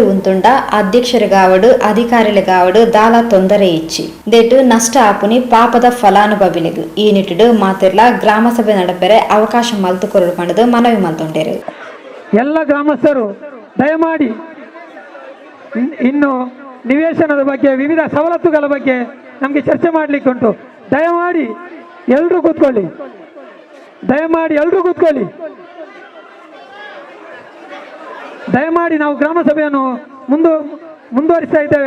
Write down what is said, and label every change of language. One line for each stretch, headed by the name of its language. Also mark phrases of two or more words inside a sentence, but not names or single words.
Tulu: ಉಂತುಂಡ ಅಧ್ಯಕ್ಷರಿಗಾವಡು ಅಧಿಕಾರಿಗಳಿಗಾವಡು ದಾಲ ತೊಂದರೆ ಇಚ್ಚಿ ದೇಟು ನಷ್ಟ ಆಪುನಿ ಪಾಪದ ಫಲಾನುಭವಿಲಿಗು ಈ ನಿಟ್ಟಿಡು ಮಾತಿರ್ಲ ಗ್ರಾಮಸಭೆ ನಡಪೆರೆ ಅವಕಾಶ ಮಲ್ತುಕೊರಡು ಪಣದು ಮನವಿ ಮಲ್ತೊಂಡೇರು.
Kannada: ಎಲ್ಲ ಗ್ರಾಮಸ್ಥರು ದಯಮಾಡಿ ಇನ್ನು ನಿವೇಶನದ ಬಗ್ಗೆ, ವಿವಿಧ ಸವಲತ್ತುಗಳ ಬಗ್ಗೆ ನಮಗೆ ಚರ್ಚೆ ಮಾಡಲಿಕ್ಕೆ ಉಂಟು. ದಯಮಾಡಿ ಎಲ್ಲರೂ ಕೂತ್ಕೊಳ್ಳಿ, ದಯಮಾಡಿ ನಾವು ಗ್ರಾಮ ಸಭೆಯನ್ನು ಮುಂದುವರಿಸ್ತಾ ಇದ್ದೇವೆ.